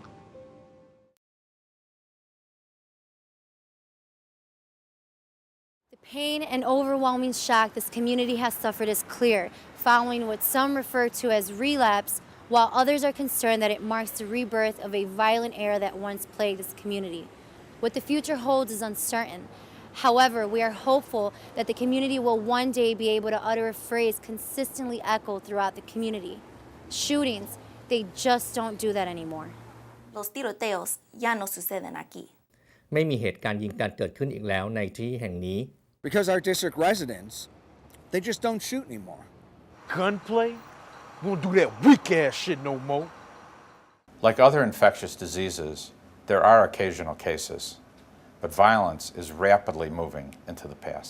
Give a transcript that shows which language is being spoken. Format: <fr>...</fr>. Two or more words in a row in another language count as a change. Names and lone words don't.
<en>The pain and overwhelming shock this community has suffered is clear, following what some refer to as relapse, while others are concerned that it marks the rebirth of a violent era that once plagued this community. What the future holds is uncertain. However, we are hopeful that the community will one day be able to utter a phrase consistently echoed throughout the community. Shootings, they just don't do that anymore.</en> <es>Los tiroteos ya no suceden aquí.</es> <th>ไม่มีเหตุการณ์ยิงกันเกิดขึ้นอีกแล้วในที่แห่งนี้</th> <en>Because our district residents, they just don't shoot anymore. Gunplay? We won't do that weak ass shit no more. Like other infectious diseases, there are occasional cases, but violence is rapidly moving into the past.</en>